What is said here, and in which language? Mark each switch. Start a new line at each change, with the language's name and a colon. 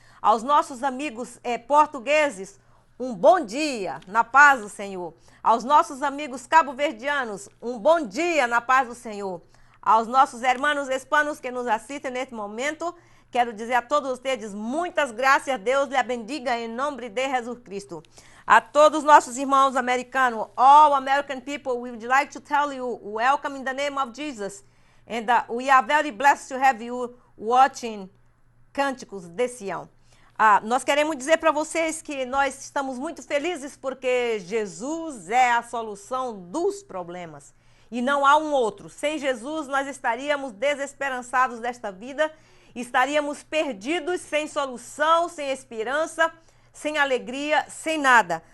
Portuguese: Aos nossos amigos portugueses, um bom dia, na paz do Senhor. Aos nossos amigos cabo-verdianos, um bom dia, na paz do Senhor. Aos nossos
Spanish: hermanos hispanos
Portuguese: que nos assistem neste momento, quero dizer a todos vocês, muitas graças, Deus lhe bendiga em nome de Jesus Cristo. A todos os nossos irmãos americanos,
English: all American people, we would like to tell you, welcome in the name of Jesus. And we are very blessed to have you watching Cânticos de Sião.
Portuguese: Nós queremos dizer para vocês que nós estamos muito felizes porque Jesus é a solução dos problemas e não há um outro. Sem Jesus nós estaríamos desesperançados desta vida, estaríamos perdidos, sem solução, sem esperança, sem alegria, sem nada.